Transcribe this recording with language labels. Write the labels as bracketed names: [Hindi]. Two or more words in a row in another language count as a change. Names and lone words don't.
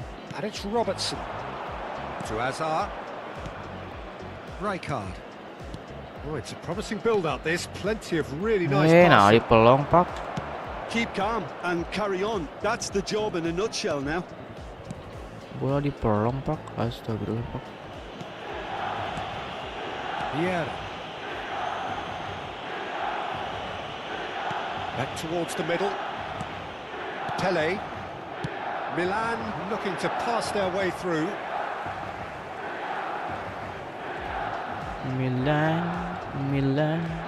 [English] And it's Robertson. To Azar. Rijkaard. Oh, it's a promising build-up, this. Plenty of really nice Nah passes. [Indonesian] dipelong pak. [English] Keep calm and carry on. That's the job in a nutshell now. [Indonesian] Bola dipelong pak. Astagfirullah pak. [English] Vieira. Back towards the middle. Pele. Milan looking to pass their way through. Milan.